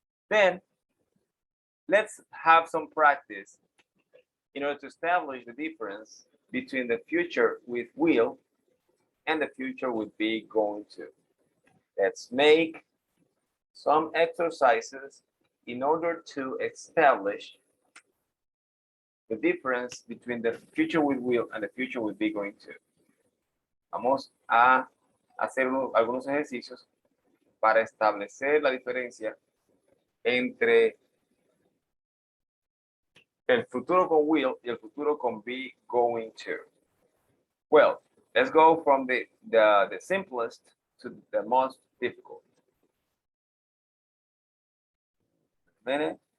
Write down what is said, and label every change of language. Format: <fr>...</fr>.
<en>Then let's have some practice in order to establish the difference between the future with will and the future with be going to. Let's make some exercises in order to establish the difference between the future with will and the future with be going to.</en> <es>Vamos a hacer algunos ejercicios para establecer la diferencia entre el futuro con will y el futuro con be going to.</es> <en>Well, let's go from the simplest to the most difficult. Minute.</en>